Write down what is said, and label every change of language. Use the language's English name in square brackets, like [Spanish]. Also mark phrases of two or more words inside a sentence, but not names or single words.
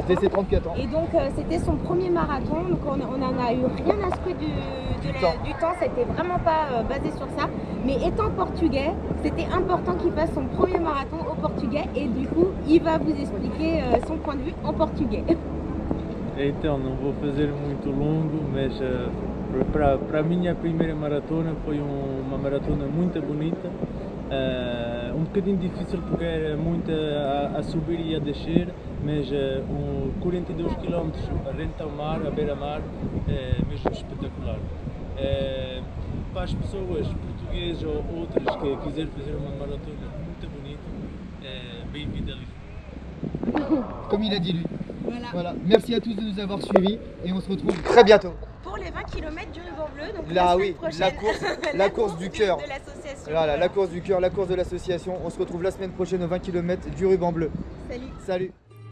[French] C'était ses 34 ans. Et donc c'était son premier marathon, donc on n'en a eu rien à secouer du temps, c'était vraiment pas basé sur ça. Mais étant portugais, c'était important qu'il fasse son premier marathon au Portugal et du coup il va vous expliquer son point de vue en portugais. [Portuguese] Então, não vou fazer muito longo, mas para a minha primeira maratona foi uma maratona muito bonita, um bocadinho difícil porque era muito a subir e a descer, mas 42 km rente ao mar, à beira-mar, é mesmo espetacular. Para as pessoas portuguesas ou outras que quiserem fazer uma maratona muito bonita, bem-vindo à Lisboa. [French] Comme il a dit lui. Voilà. Merci à tous de nous avoir suivis et on se retrouve très bientôt. Pour les 20 km du ruban bleu, donc là, la semaine prochaine, la course du cœur. De l'association. Voilà, la course du cœur, la course de l'association. On se retrouve la semaine prochaine aux 20 km du ruban bleu. Salut. Salut.